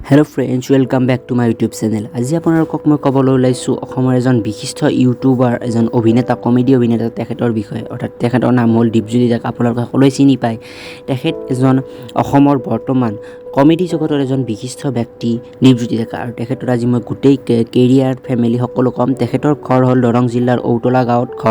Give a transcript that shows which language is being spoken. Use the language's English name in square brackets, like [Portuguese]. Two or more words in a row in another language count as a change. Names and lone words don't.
[English] Hello friends, welcome back to my YouTube channel. [Assamese] आज আপোনালোকক মই ক'বলৈ ওলাইছোঁ অসমৰ এজন বিশিষ্ট ইউটিউবাৰ, এজন অভিনেতা, কমেডি অভিনেতা, তেখেতৰ বিষয়ে। অৰ্থাৎ তেখেতৰ নাম হ'ল দীপজ্যোতি ডেকা। আপোনালোকে সকলোৱে চিনি পায়। তেখেত এজন অসমৰ বৰ্তমান কমেডি জগতৰ এজন বিশিষ্ট ব্যক্তি দীপজ্যোতি ডেকা। আৰু তেখেতৰ আজি মই গোটেই কেৰিয়াৰ, ফেমিলি সকলো ক'ম। তেখেতৰ ঘৰ হ'ল দৰং জিলাৰ ঔতলা গাঁৱত ঘৰ।